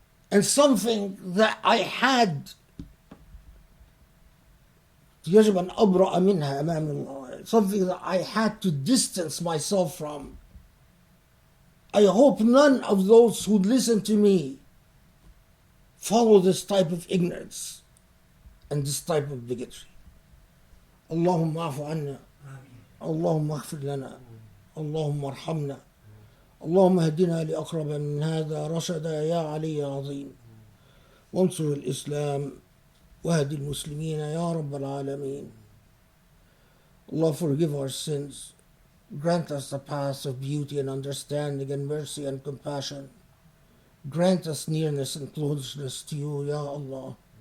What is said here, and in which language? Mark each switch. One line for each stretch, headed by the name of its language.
English: And something that I had
Arabic: يجب أن أبرأ منها أمام الله,
English: something that I had to distance myself from. I hope none of those who listen to me follow this type of ignorance and this type of bigotry.
Arabic: اللهم اعف عنا, اللهم اغفر لنا, اللهم ارحمنا, اللهم اهدنا لأقرب من هذا رشدا يا علي يا عظيم, وانصر الإسلام واهد المسلمين يا رب العالمين.
English: Allah, forgive our sins. Grant us the path of beauty and understanding and mercy and compassion. Grant us nearness and closeness to you, Ya Allah.